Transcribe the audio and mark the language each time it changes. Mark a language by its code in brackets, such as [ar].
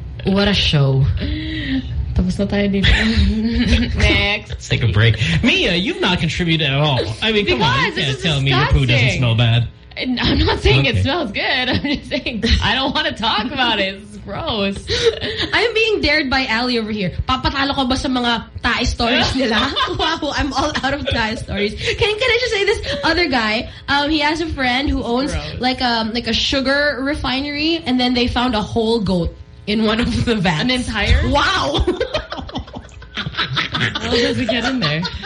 [en] What a show. [tl] Tapos na tayo dito. [en] Next. Let's take a break. Mia, you've not contributed at all. I mean, come because on. You can't tell Me your poo doesn't smell bad. I'm not saying okay. It smells good. I'm just saying I don't want to talk about it. It's gross. I'm being dared by Ali over here. [tl] Papatalo ko ba sa mga tie stories nila? [en] Wow, I'm all out of tie stories. Can I just say this other guy? He has a friend who owns like a sugar refinery, and then they found a whole goat in one of the vats. An entire? Wow. How does it get in there?